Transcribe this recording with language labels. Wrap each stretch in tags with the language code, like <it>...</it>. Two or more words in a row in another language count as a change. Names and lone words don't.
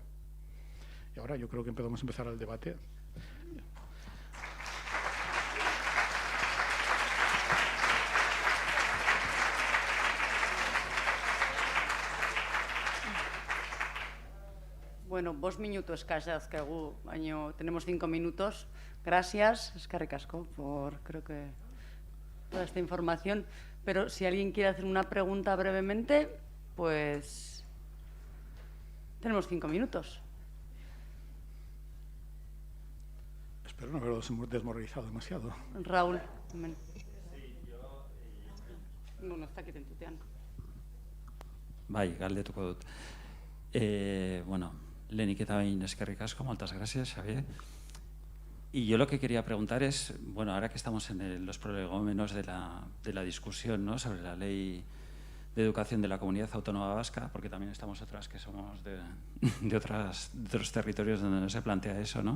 <es>Y ahora yo creo que podemos empezar el debate.</es> <eu>Bueno, 2 minutos dauzkagu, baina</eu> <es>tenemos 5 minutos. Gracias,</es> <eu>eskerrik asko,</eu> <es>por creo que toda esta información. Pero si alguien quiere hacer una pregunta brevemente, pues tenemos 5 minutos. Espero no haberlo desmoralizado demasiado. Raúl.</es> <eu>Hemen. Bueno, ez dakit entutean. Bai, galdetuko dut. Bueno, lehenik eta behin eskerrik asko,</eu> <ca>moltes gràcies,</ca> <eu>Xavier.</eu> <es>Y yo lo que quería preguntar es, bueno, ahora que estamos en los prolegómenos de la discusión, ¿no?, sobre la ley de educación de la Comunidad Autónoma Vasca, porque también estamos otras que somos de otros territorios donde no se plantea eso, ¿no?</es>